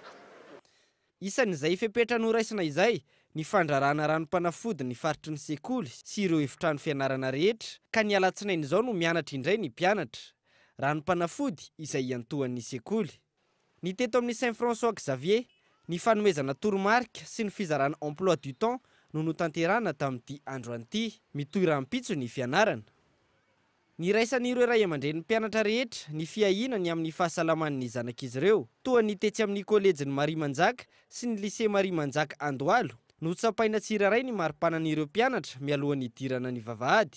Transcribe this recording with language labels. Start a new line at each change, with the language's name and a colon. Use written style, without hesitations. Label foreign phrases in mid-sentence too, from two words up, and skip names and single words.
Malagasy: Isan'izay fepetra noraisina izay ny fandrarana ranom-panafody ny faritry ny sekoly sy ireo efitrano fianarana rehetra ka ny alatsinainy izao no mianatra indray ny mpianatra. Ranom-panafody izay iantohan'ny sekoly. Ny teto amin'ny Saint François Xavier, ny fanomezana toromarika sy ny fizarana
French: emploi du temps
Malagasy: no notanterana tamin'ity androan'ity mitoeram-pitso ny fianarana. Ny raisan'ireo ray aman-dren'ny mpianatra rehetra ny fiahinany amin'ny fahasalaman'ny zanak'izy ireo, toa ny tetsy amin'ny kolejin'ny Mariamanjaka sy ny lycée Mariamanjaka Andohalo no tsapaina tsiraray ny maripanan'ireo mpianatra mialohan'ny idirana ny vavahady.